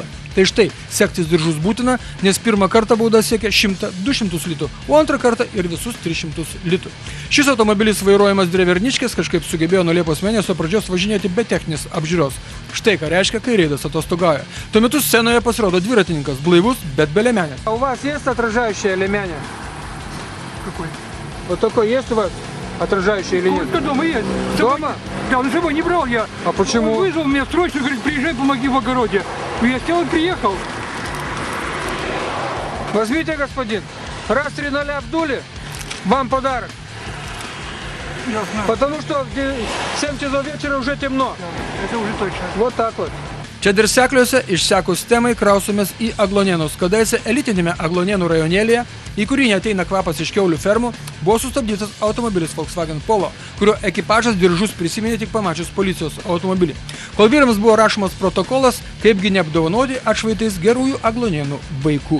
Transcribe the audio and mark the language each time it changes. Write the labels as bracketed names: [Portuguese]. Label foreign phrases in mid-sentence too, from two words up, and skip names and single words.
[Lithuanian] Tai štai, segtis diržus būtina, nes pirmą kartą bauda siekia 100-200 litų, o antrą kartą ir visus 300 litų. Šis automobilis vairuojamas Dreverniškės kažkaip sugebėjo nuo Liepos mėnesio pradžios važinėti be techninės apžiūros. Štai ką reiškia, kai reidas atostogauja. Tuo metu scenoje pasirodo dviratininkas, blaivus, bet be леменя. [Russian] А у вас есть отражающая лемяня? Какой? Вот такой есть у вас? Отражающий или нет? Вот дома есть. Дома? Да, он с собой не брал я. А почему? Он вызвал меня срочно, говорит, приезжай, помоги в огороде. Я сел и приехал. Возьмите, господин. Раз 3-0 обдули, вам подарок. Ясно. Потому что в 7 часов вечера уже темно. Это уже точно. Вот так вот. [Lithuanian] Čia Dirsekliuose išsekus temai krausomės į Aglonėnus. Kadaise elitinėme Aglonėnų rajonėlėje, į kurį neateina kvapas iš kiaulių fermų, buvo sustabdytas automobilis Volkswagen Polo, kurio ekipažas diržus prisiminė tik pamačius policijos automobilį. Kol vyrams buvo rašomas protokolas, kaipgi neapdovanoti atšvaitais gerųjų Aglonėnų vaikų.